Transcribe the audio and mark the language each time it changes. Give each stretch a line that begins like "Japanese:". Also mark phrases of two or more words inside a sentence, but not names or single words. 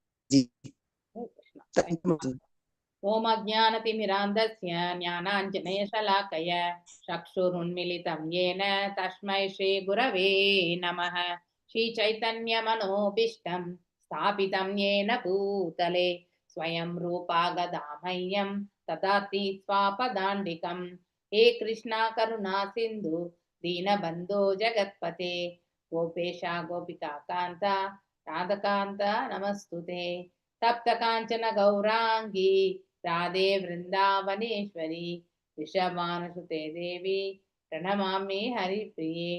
Sanskrit: ॐ अज्ञानतिमिरान्धस्य ज्ञानाञ्जनशलाकया चक्षुरुन्मीलितं येन तस्मै श्री गुरवे नमः. श्री चैतन्य मनोऽभीष्टं स्थापितं येन भूतले स्वयं रूपः कदा मह्यं ददाति स्वपदान्तिकम्. हे कृष्णा करुणा सिंधु दीनबंधो जगत्पते गोपेशा गोपिका कांता राधकांता नमस्तुते. तप्त कांचन गौरांगी राधे वृंदावनेश्वरी ऋषभानुसुते देवी प्रणमामि हरिप्रिये.